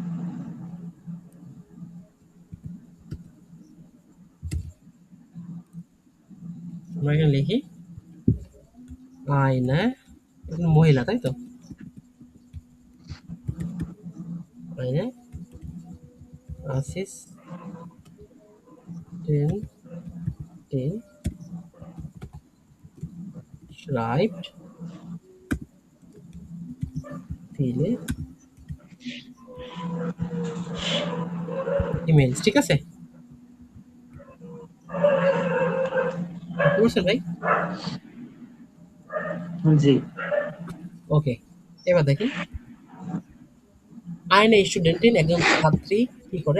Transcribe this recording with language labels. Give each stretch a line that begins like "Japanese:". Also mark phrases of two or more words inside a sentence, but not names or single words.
Bangla: আমরা এখানে লিখি আয়না, একজন মহিলা, তাই তো, আয়না
German: Assistentin schreibt viele ইমেইলস। ঠিক আছে?
Bangla: বুঝতে পারছেন ভাই? জি। ওকে, এবার দেখেন
German: eine Studentin
Bangla: একজন ছাত্রী কি করে?